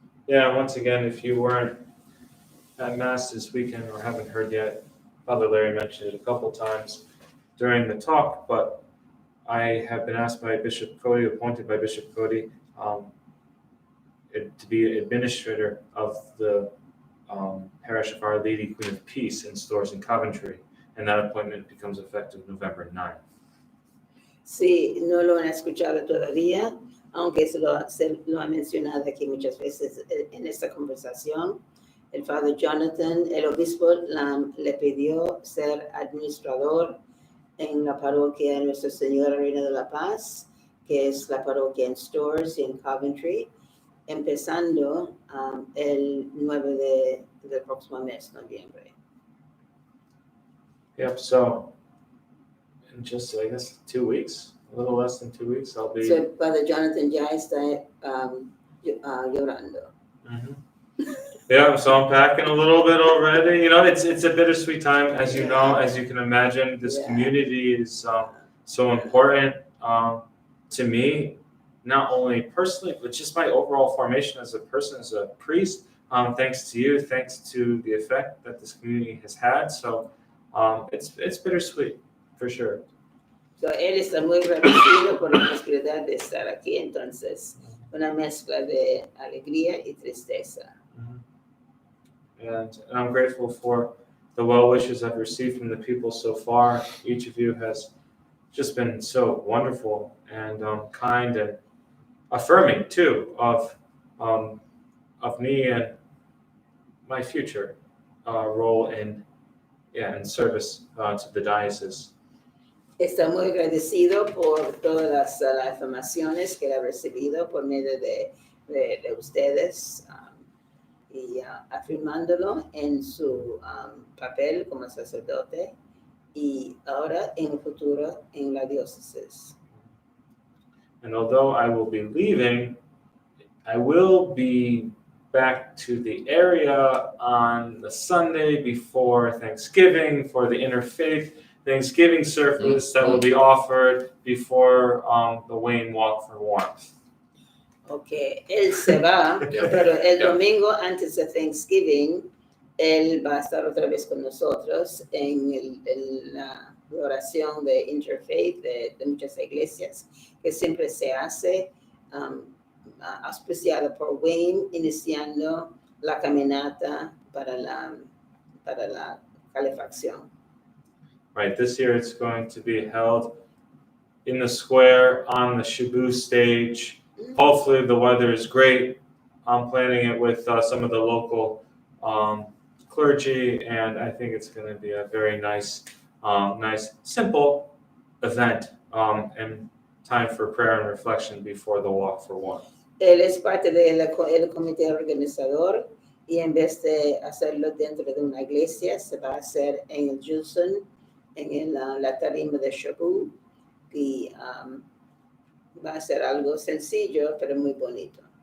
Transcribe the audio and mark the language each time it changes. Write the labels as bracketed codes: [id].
[en] Yeah, once again, if you weren't at Mass this weekend or haven't heard yet, Father Larry mentioned it a couple times during the talk, but I have been asked by Bishop Cody, appointed by Bishop Cody, to be administrator of the parish of Our Lady Queen of Peace in Stores in Coventry, and that appointment becomes effective November 9th. [es] Si no lo han escuchado todavía, aunque se lo ha mencionado aquí muchas veces en esta conversación, el Father Jonathan, el obispo, le pidió ser administrador en la parroquia de Nuestra Señora Reina de la Paz, que es la parroquia en Stores y en Coventry, empezando el 9 del próximo mes, noviembre. [en] Yep, so in just, I guess, 2 weeks, a little less than 2 weeks, I'll be. [es] So Father Jonathan ya está llorando. Mhm. [en] Yeah, so I'm packing a little bit already. You know, it's a bittersweet time, as you know, as you can imagine. This community is so important to me, not only personally, but just my overall formation as a person, as a priest. Thanks to you, thanks to the effect that this community has had. So it's bittersweet, for sure. [es] So él está muy agradecido por la posibilidad de estar aquí, entonces una mezcla de alegría y tristeza. [en] And I'm grateful for the well wishes I've received from the people so far. Each of you has just been so wonderful and kind and affirming too of me and my future role in service to the diocese. [es] Está muy agradecido por todas las afirmaciones que ha recibido por medio de ustedes y afirmándolo en su papel como sacerdote y ahora en el futuro en la diócesis. [en] And although I will be leaving, I will be back to the area on the Sunday before Thanksgiving for the interfaith Thanksgiving service that will be offered before the Wayne Walk for Warmth. [es] Okay, él se va, pero el domingo antes de Thanksgiving, él va a estar otra vez con nosotros en la oración de interfaith de muchas iglesias, que siempre se hace auspiciada por Wayne, iniciando la caminata para la calefacción. [en] Right, this year it's going to be held in the square on the Shabu stage. Hopefully the weather is great. I'm planning it with some of the local clergy, and I think it's going to be a very nice, simple event and time for prayer and reflection before the Walk for Warmth. [es] Él es parte del comité organizador y en vez de hacerlo dentro de una iglesia, se va a hacer en el Diocesan, en la tarima de Shabu, y va a ser algo sencillo, pero muy bonito.